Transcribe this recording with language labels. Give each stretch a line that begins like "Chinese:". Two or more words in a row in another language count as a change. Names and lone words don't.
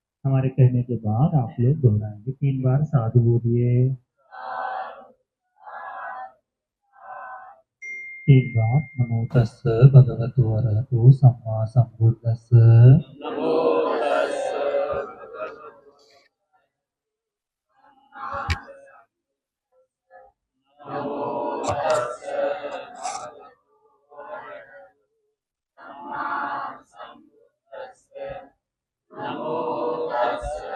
Hindi: हमारे कहने के बाद आप लोग दोहराएंगे 3 बार साधु बोलिए।
Pali: 3 बार नमो तस्स भगवतो अरहतो सम्मा सम्बुद्दस्स। नमो तस्स नमो तस्स नमो तस्स